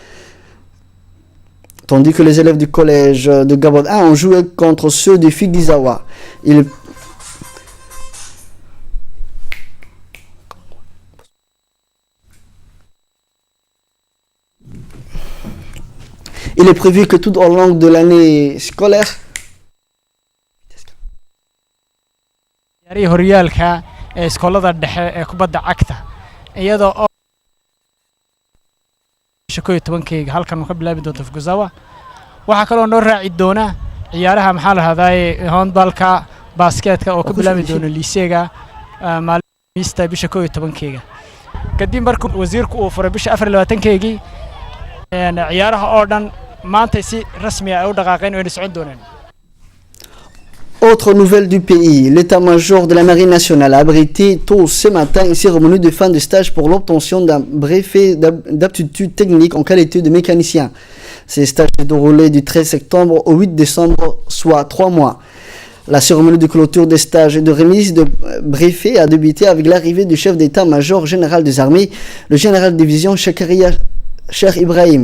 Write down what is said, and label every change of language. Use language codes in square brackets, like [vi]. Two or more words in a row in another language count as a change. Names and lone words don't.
[fr] Tandis que les élèves du collège de Gabon 1 ont joué contre ceux de Figizawa. Il est prévu que tout au long de l'année scolaire, [so] horyaalka ee iskoolada dhexe ee kubadda cagta iyadoo shaqooy 10kayga halkan ka bilaabi doonto Figizawa waxa kale oo noo raaci doona ciyaaraha maxaa la hadaaye handballka basketka oo ka bilaabi doona liiseega maalmista bisha 10kayga kadib markuu wasiirku uu furay bisha 24kaygi ciyaaraha oo dhan maanta si rasmi ah u dhaqaaqeen oo socon doonaan. [fr] Autre nouvelle du pays, l'état-major de la Marine nationale a abrité tôt ce matin une cérémonie de fin de stage pour l'obtention d'un brevet d'aptitude technique en qualité de mécanicien. Ces stages se déroulaient du 13 septembre au 8 décembre, soit 3 mois. La cérémonie de clôture des stages et de remise de brevets a débuté avec l'arrivée du chef d'état-major général des armées, le général de division Shakaria Cheikh Ibrahim.